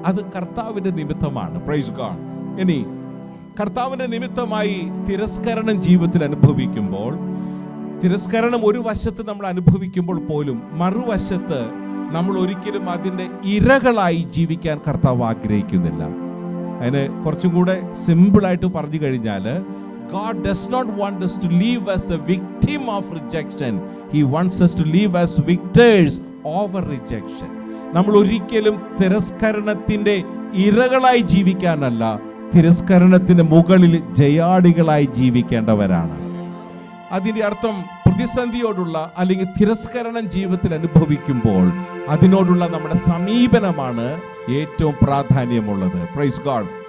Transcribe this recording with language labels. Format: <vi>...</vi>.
<ml>അത് കർത്താവിൻ്റെ നിമിത്തമാണ്.</ml> <en>Praise God.</en> <ml>ഇനി കർത്താവിൻ്റെ നിമിത്തമായി തിരസ്കരണം ജീവിതത്തിൽ അനുഭവിക്കുമ്പോൾ, തിരസ്കരണം ഒരു വശത്ത് നമ്മൾ അനുഭവിക്കുമ്പോൾ പോലും മറുവശത്ത് നമ്മൾ ഒരിക്കലും അതിൻ്റെ ഇരകളായി ജീവിക്കാൻ കർത്താവ് ആഗ്രഹിക്കുന്നില്ല. അതിന് കുറച്ചും കൂടെ സിമ്പിളായിട്ട് പറഞ്ഞു കഴിഞ്ഞാൽ,</ml> <en>God does not want us to live as a victim of rejection. He wants us to live as victors over rejection.</en> <ml>നമ്മൾ ഒരിക്കലും തിരസ്കരണത്തിൻ്റെ ഇരകളായി ജീവിക്കാനല്ല, തിരസ്കരണത്തിന് മുകളിൽ ജയാളികളായി ജീവിക്കേണ്ടവരാണ്. അതിൻ്റെ അർത്ഥം പ്രതിസന്ധിയോടുള്ള അല്ലെങ്കിൽ തിരസ്കരണം ജീവിതത്തിൽ അനുഭവിക്കുമ്പോൾ അതിനോടുള്ള നമ്മുടെ സമീപനമാണ് ഏറ്റവും പ്രാധാന്യമുള്ളത്.</ml> <en>Praise God.</en>